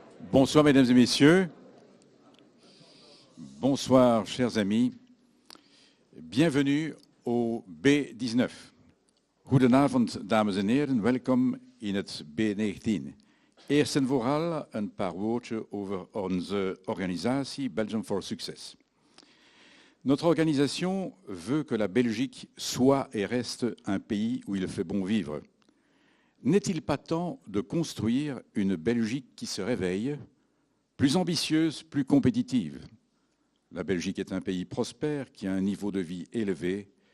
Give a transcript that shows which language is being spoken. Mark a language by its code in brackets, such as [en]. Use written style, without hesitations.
[fr] Bonsoir mesdames et messieurs, bonsoir chers amis, bienvenue au B19. [nl] Goedenavond dames en heren, welkom in het B19. Eerst en vooral een paar woordjes over onze organisatie Belgium for Success. [fr] Notre organisation veut que la Belgique soit et reste un pays où il fait bon vivre. N'est-il pas temps de construire une Belgique qui se réveille, plus ambitieuse, plus compétitive? La Belgique est un pays prospère qui a un niveau de vie élevé.